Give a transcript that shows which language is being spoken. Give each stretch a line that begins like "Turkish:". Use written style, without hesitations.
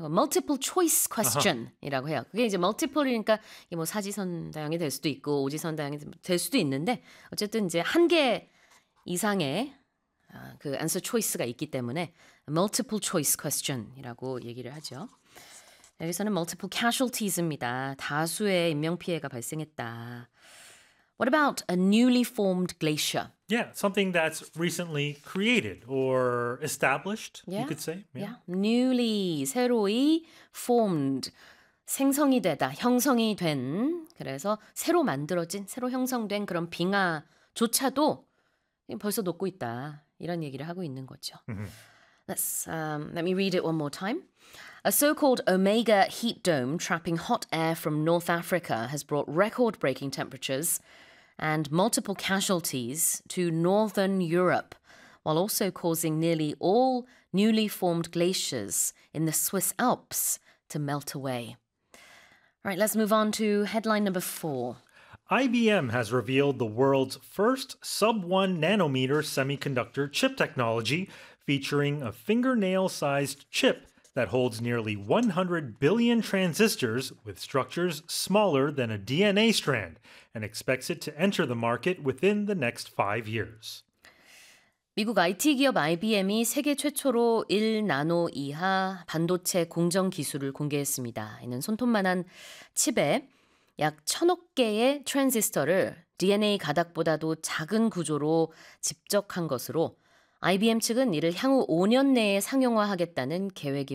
English: Multiple choice question
Korean: 이라고 해요. 그게 이제 multiple이니까 이게 뭐 사지선다형이 될 수도 있고 오지선다형이 될 수도 있는데 어쨌든 이제 한 개 이상의 그
English: answer choice
Korean: 가 있기 때문에 multiple choice question이라고 얘기를 하죠. 여기서는
English: multiple casualties
Korean: 입니다. 다수의 인명피해가 발생했다.
English: What about a newly formed glacier? Yeah, something that's recently created or established, you could say. Yeah.
Korean: Newly, 새로이 formed, 생성이 되다, 형성이 된, 그래서 새로 만들어진, 새로 형성된 그런 빙하조차도 벌써 녹고 있다, 이런 얘기를 하고 있는 거죠.
English: Let me read it one more time. A so-called Omega heat dome trapping hot air from North Africa has brought record-breaking temperatures and multiple casualties to Northern Europe, while also causing nearly all newly formed glaciers in the Swiss Alps to melt away. All right, let's move on to headline number four. IBM has revealed the world's first sub-1 nanometer semiconductor chip technology, featuring a fingernail-sized chip that holds nearly 100 billion transistors with structures smaller than a DNA strand and expects it to enter the market within the next 5 years.
Korean: 미국 IT 기업 IBM이 세계 최초로 1나노 이하 반도체 공정 기술을 공개했습니다. 이는 손톱만한 칩에 약 1000억 개의 트랜지스터를 DNA 가닥보다도 작은 구조로 집적한 것으로 IBM 측은 이를 향후 5년 내에 상용화하겠다는 계획입니다.